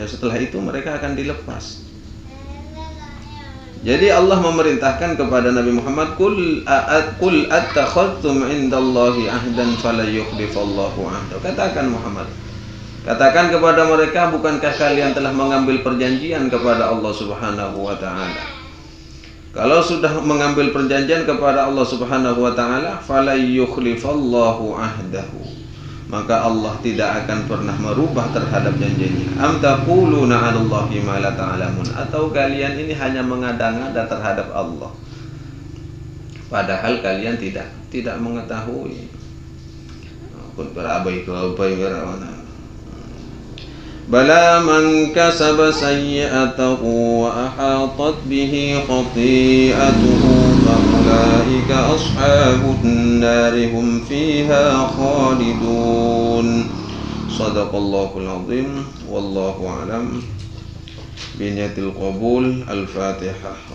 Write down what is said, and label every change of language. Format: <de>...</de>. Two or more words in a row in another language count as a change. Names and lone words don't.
<id>Setelah itu mereka akan dilepas. Jadi Allah memerintahkan kepada Nabi Muhammad,</id> <ar>قل أتخذتم عند الله عهدا فلا يخلف الله عهده.</ar> <id>Katakan Muhammad, katakan kepada mereka, bukankah kalian telah mengambil perjanjian kepada Allah</id> <ar>سبحانه وتعالى?</ar> <id>Kalau sudah mengambil perjanjian kepada Allah</id> <ar>سبحانه وتعالى, فلا يخلف الله عهده,</ar> <id>maka Allah tidak akan pernah merubah terhadap janjinya.</id> <ar>أم تقولون على الله ما لا تعلمون,</ar> <id>atau kalian ini hanya mengada-ngada terhadap Allah. padahal kalian tidak mengetahui. Pun berabai ke abai mana.</id> <ar>بلى من كسب سيئته وأحاطت به خطيئته فأولئك أصحاب النار هم فيها خالدون. صدق الله العظيم. والله أعلم. بنية القبول. الفاتحة.</ar>